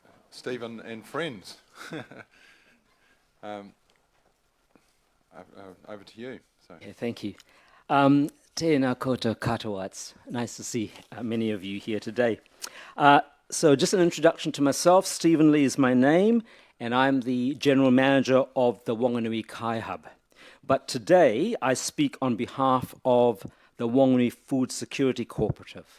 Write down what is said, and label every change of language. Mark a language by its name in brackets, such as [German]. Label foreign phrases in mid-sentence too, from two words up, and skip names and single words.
[English] Stephen and friends. Over to you. So. Yeah, thank you. [Māori] Tēnā koutou katoa. [English] It's nice to see many of you here today. So just an introduction to myself. Stephen Lee is my name, and I'm the General Manager of the Wanganui Kai Hub. But today I speak on behalf of the Wanganui Food Security Cooperative.